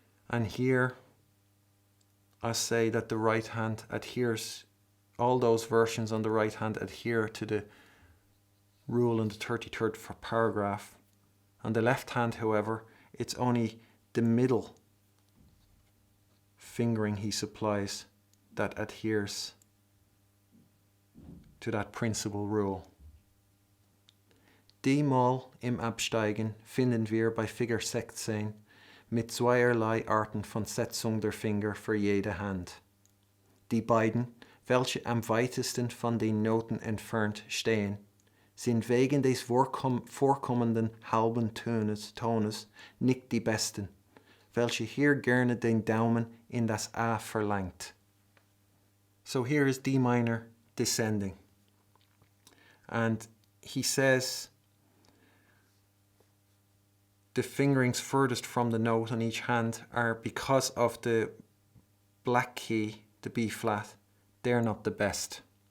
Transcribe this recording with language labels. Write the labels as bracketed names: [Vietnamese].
[English] And here I say that the right hand adheres, all those versions on the right hand adhere to the rule in the 33rd paragraph. On the left hand, however, it's only the middle fingering he supplies that adheres to that principal rule. [German] D-Moll im Absteigen finden wir bei Figur 16 mit zweierlei Arten von Setzung der Finger für jede Hand. Die beiden, welche am weitesten von den Noten entfernt stehen, sind wegen des vorkommenden halben Tones nicht die besten, welche hier gerne den Daumen in das A verlangt. [English] So here is D minor descending. And he says the fingerings furthest from the note on each hand are, because of the black key, the B flat, they're not the best.